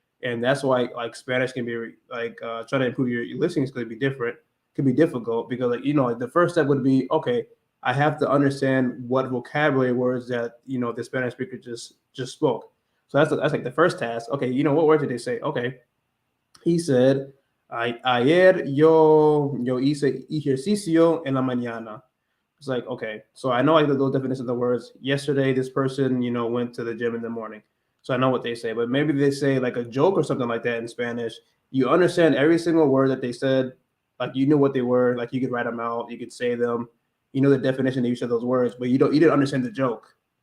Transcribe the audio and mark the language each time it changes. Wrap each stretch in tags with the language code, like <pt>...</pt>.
<en>And that's why like Spanish can be like trying to improve your listening skills could be difficult because like like the first step would be okay, I have to understand what vocabulary words that the Spanish speaker just spoke. So that's like the first task. Okay, what word did they say? Okay, he said,</en> <es>ayer yo hice ejercicio en la mañana.</es> <en>It's like, okay, so I know like the little definition of the words. Yesterday, this person, went to the gym in the morning. So I know what they say, but maybe they say like a joke or something like that in Spanish. You understand every single word that they said, like you knew what they were, like you could write them out, you could say them, you know the definition of each of those words, but you didn't understand the joke.</en>